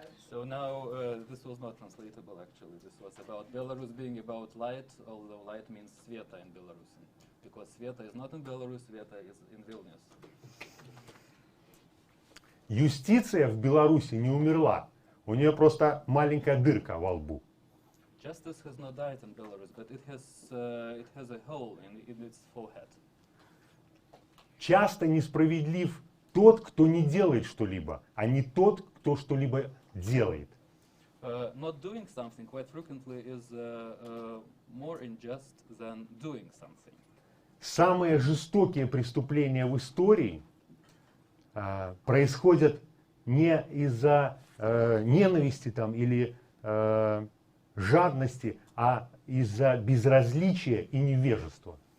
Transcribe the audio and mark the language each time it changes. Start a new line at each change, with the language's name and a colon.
English: So now this was not translatable actually. This was about Belarus being about light, although light means Sveta in Belarusian. Because Sveta is not in Belarus, Sveta is in Vilnius.
Russian: Юстиция в Беларуси не умерла. У нее просто маленькая дырка во лбу.
English: Justice has not died in Belarus, but it has a hole in its forehead.
Russian: Часто несправедлив тот, кто не делает что-либо, а не тот, кто что-либо делает.
English: Not doing something quite frequently is more unjust than doing something.
Russian: Самые жестокие преступления в истории происходят не из-за ненависти там, или жадности, а из-за безразличия и невежества.